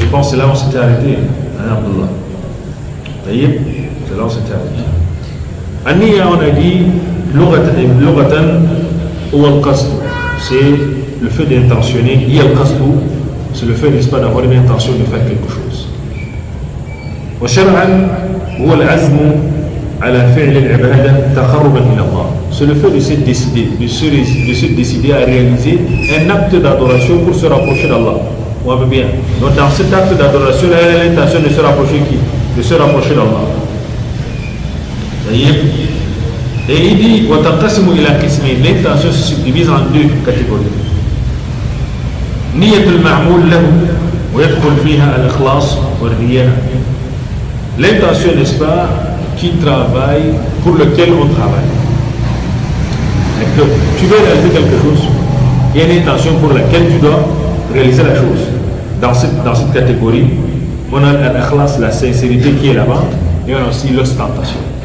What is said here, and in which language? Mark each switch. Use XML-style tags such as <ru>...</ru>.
<fr>Je pense que c'est là où on s'était arrêté, Abdullah. C'est là où on s'était arrêté. An-niyya, on a dit, lughatan ou al-qasd, c'est le fait d'intentionner, et al-qasd, c'est le fait, n'est-ce pas, d'avoir une intention de faire quelque chose.</fr> <ar>وشرعا هو العزم على فعل العبادة تقربا إلى الله.</ar> <fr>C'est le fait de se décider, de se décider à réaliser un acte d'adoration pour se rapprocher d'Allah. On va bien. Donc dans cet acte d'adoration, il y a l'intention de se rapprocher qui? De se rapprocher d'Allah. Et il dit</fr> <ar>وتنقسم إلى قسمين.</ar> <fr>L'intention se subdivise en deux catégories.</fr> <ar>نية المعمول له ويدخل فيها الإخلاص والرياء.</ar> <fr>L'intention, n'est-ce pas, qui travaille, pour lequel on travaille. Tu veux réaliser quelque chose, il y a une intention pour laquelle tu dois réaliser la chose. Dans cette catégorie, on a l'ikhlas, la sincérité qui est là-bas, et on a aussi l'ostentation.</fr>